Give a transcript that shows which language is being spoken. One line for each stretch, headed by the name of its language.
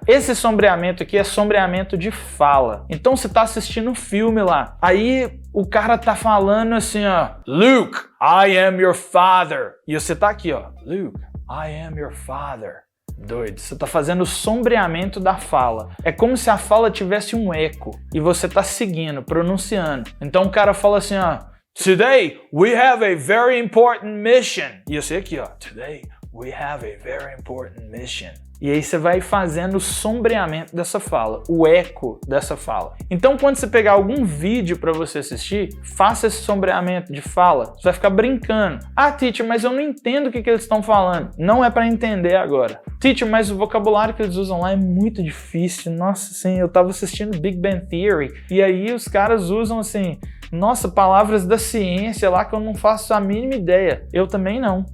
Portuguese: Esse sombreamento aqui é sombreamento de fala. Então você tá assistindo um filme lá, aí o cara tá falando assim, ó,
English: Luke, I am your father.
Portuguese: E você tá aqui, ó,
English: Luke, I am your father.
Portuguese: Doido, você tá fazendo o sombreamento da fala. É como se a fala tivesse um eco e você tá seguindo, pronunciando. Então o cara fala assim, ó,
English: Today we have a very important mission.
Portuguese: E eu sei aqui, ó,
English: Today we have a very important mission.
Portuguese: E aí você vai fazendo o sombreamento dessa fala, o eco dessa fala. Então quando você pegar algum vídeo para você assistir, faça esse sombreamento de fala. Você vai ficar brincando. Ah, teacher, mas eu não entendo o que eles estão falando. Não é para entender agora. Teacher, mas o vocabulário que eles usam lá é muito difícil. Nossa, assim, eu tava assistindo Big Bang Theory e aí os caras usam assim, nossa, palavras da ciência lá que eu não faço a mínima ideia. Eu também não.